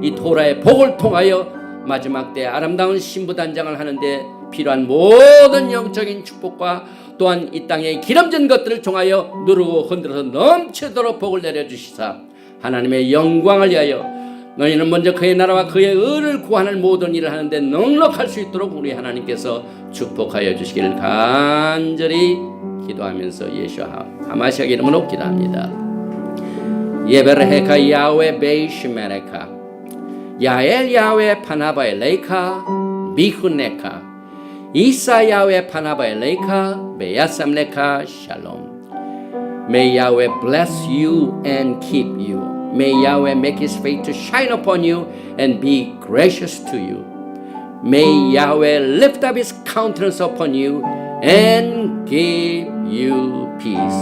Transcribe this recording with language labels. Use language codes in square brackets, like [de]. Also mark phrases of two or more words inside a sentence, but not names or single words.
[ko] 이 토라의 복을 통하여 마지막 때 아름다운 신부단장을 하는데 필요한 모든 영적인 축복과 또한 이 땅에 기름진 것들을 통하여 누르고 흔들어서 넘치도록 복을 내려주시사 하나님의 영광을 위하여 너희는 먼저 그의 나라와 그의 의를 구하는 모든 일을 하는데 넉넉할 수 있도록 우리 하나님께서 축복하여 주시기를 간절히 기도하면서 예수와 하마시아 이름으로 기도합니다. [he] יברכך יהוה וישמרך יאר יהוה פניו אליך ויחנך ישא יהוה פניו אליך וישם לך שלום. [en] May Yahweh bless you and keep you. May Yahweh make his face to shine upon you and be gracious to you. May Yahweh lift up his countenance upon you and give you peace.